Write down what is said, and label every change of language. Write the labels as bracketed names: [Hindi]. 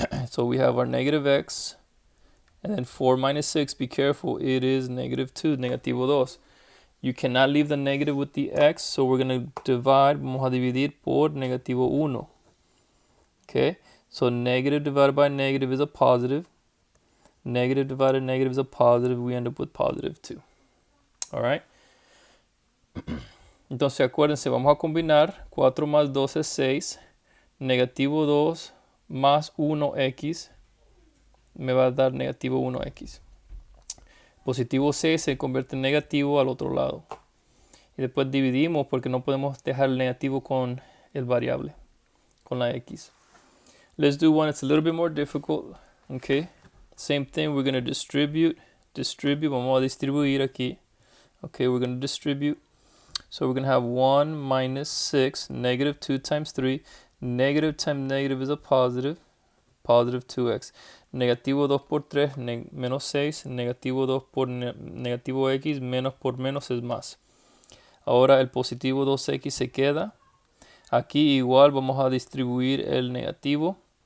[English] So we have our negative x, and then 4 minus 6, be careful, it is negative 2, [Spanish] negativo 2. [English] You cannot leave the negative with the x, so we're going to divide, [Spanish] vamos a dividir por negativo 1. [English] Okay, so negative divided by negative is a positive. Negative divided negative is a positive. We end up with positive 2. Alright. [Spanish] Entonces acuérdense, vamos a combinar. 4 más 2 es 6. Negativo 2 más 1x me va a dar negativo 1x. Positivo 6 se convierte en negativo al otro lado. Y después dividimos porque no podemos dejar el negativo con el variable, con la x. [English] Let's do one that's a little bit more difficult. Okay. Same thing, we're going to distribute. [Spanish] Vamos a distribuir aquí. [English] Okay, we're going to distribute. So we're going to have 1 minus 6, negative 2 times 3. Negative times negative is a positive. Positive 2x. [Spanish] Negativo 2 por 3, menos 6. Negativo 2 por negativo x, menos por menos es más. Ahora el positivo 2x se queda. Aquí igual vamos a distribuir el negativo.